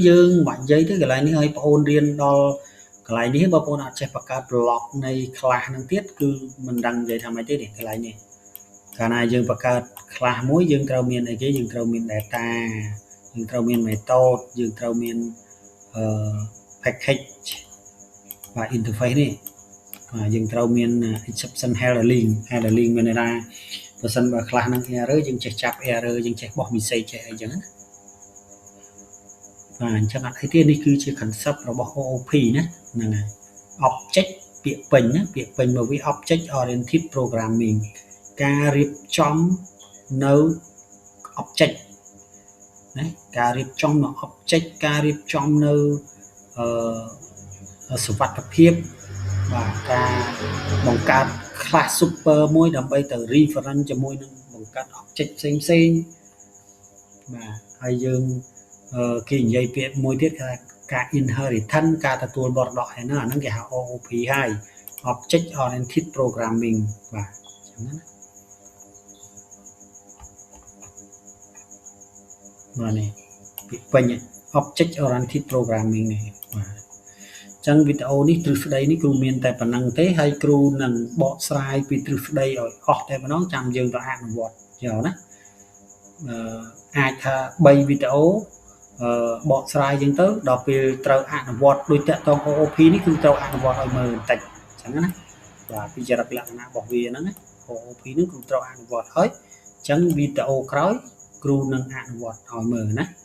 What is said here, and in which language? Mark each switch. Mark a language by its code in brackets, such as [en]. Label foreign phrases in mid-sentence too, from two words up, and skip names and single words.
[km] យើងមិនបាច់និយាយទេកន្លែងនេះឲ្យបងអូនរៀនដល់កន្លែងនេះបងប្អូនអត់ចេះបង្កើត block នៃ class ហ្នឹងទៀតគឺមិនដឹងនិយាយថាម៉េចទេកន្លែងនេះកាលណាយើងបង្កើត class មួយយើងត្រូវមានអីគេយើងត្រូវមាន data យើងត្រូវមាន method យើងត្រូវមានpackage បាទ interface នេះបាទយើងត្រូវមាន [en] exception handling [km] មានន័យថាបើសិនបើ class ហ្នឹង error យើងចេះចាប់ error យើងចេះបោះ message ចេះអីចឹងណា បាទអញ្ចឹងអត់អីទេនេះគឺជា concept របស់ OOP ណាហ្នឹងហើយ object ពាក្យពេញណាពាក្យពេញមកវា [en] object oriented programming [km] ការរៀបចំនៅ object ណាការរៀបចំនៅ object ការរៀបចំនៅ សុវត្ថិភាពបាទការបង្កើត [en] class super [km] មួយដើម្បីទៅ reference ជាមួយនឹងបង្កើត object ផ្សេងបាទហើយយើងគេនិយាយពាក្យមួយទៀតថាការ inheritance ការទទួលមរតកឯណាអាហ្នឹងគេហៅ OOP ហើយ [en] object oriented programming [km] បាទអញ្ចឹងណា បាទនេះពាក្យពេញ [en] object oriented programming [km] នេះបាទចឹងវីដេអូនេះទ្រឹស្ដីនេះគ្រូមានតែប៉ុណ្្នឹងទេហើយគ្រូនឹងបកស្រាយពីទ្រឹស្ដី ឲ្យអស់តែម្ដងចាំយើងទៅអនុវត្តយកណាអាចថា3វីដេអូបកស្រាយចឹងទៅ ដល់ពេលត្រូវអនុវត្តដូចតកតង OOP នេះគឺត្រូវអនុវត្តឲ្យមើលបន្តិចចឹងណាបាទពីចរិតលក្ខណៈរបស់វាហ្នឹងណា OOP នេះគ្រូត្រូវអនុវត្តហើយចឹងវីដេអូក្រោយគ្រូនឹងអនុវត្តឲ្យមើលណា